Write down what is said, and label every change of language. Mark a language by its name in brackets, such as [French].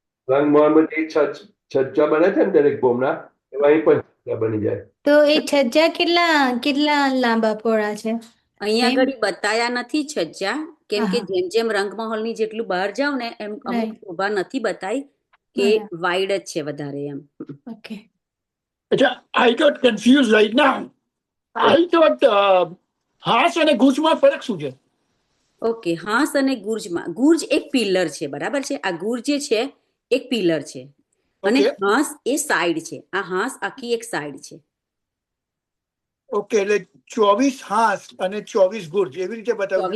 [Gujarati] રંગમહોલમાં છજ્જા બને છે ને દરેક બોમ્બના, એમાં અહીં પણ છજ્જા બની જાય. તો એ છજ્જા કેટલા લાંબા પહોળા છે? અહીંયા આગળ બતાયા નથી છજ્જા, કેમ કે જેમ જેમ રંગમહોલની જેટલું બહાર જાવ ને એમ અમુક શોભા નથી બતાઈ કે વાઇડ જ છે વધારે એમ. Okay. [English] I got confused right now. I thought [Gujarati] હાંસ અને ગુર્જમાં ફરક શું છે? ઓકે, હાંસ અને ગુર્જમાં, ગુર્જ એક પિલર છે, બરાબર છે. આ ગુર્જ જે છે એક પિલર છે અને હાંસ એ સાઈડ છે. આ હાંસ આખી એક સાઈડ છે. ઓકે, એટલે 24 હાંસ અને 24 ગુર્જ એવી રીતે બતાવ્યું.